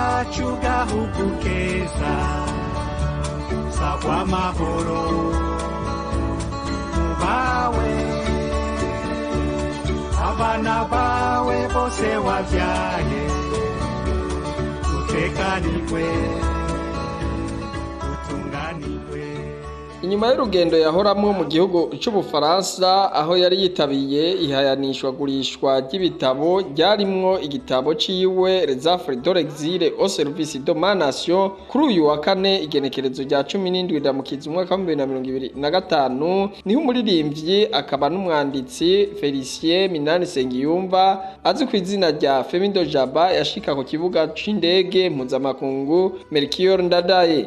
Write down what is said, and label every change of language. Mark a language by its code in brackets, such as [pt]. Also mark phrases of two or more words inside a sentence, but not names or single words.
[rn] chugahugu keza sagwa mahoro bawe abana bawe bose wavyaye utekanirwe utunganirwe. Inyuma y'urugendo yahoramwo mu gihugu c'Ubufaransa aho yari yitabiye ihayanishwa gurishwa ry'ibitabo ryarimwo igitabo ciwe Les Affres de l'exil au service de ma nation kuri uyu wa kane igenekerezo rya 17 ndamukiza umwaka wa 2025 niho umuririmbyi akaba n'umwanditsi Felicien Minani Sengiyumva azi ku izina rya Femido Jaba yashika ku kibuga c'indege mpuzamakungu Melchior Ndadaye.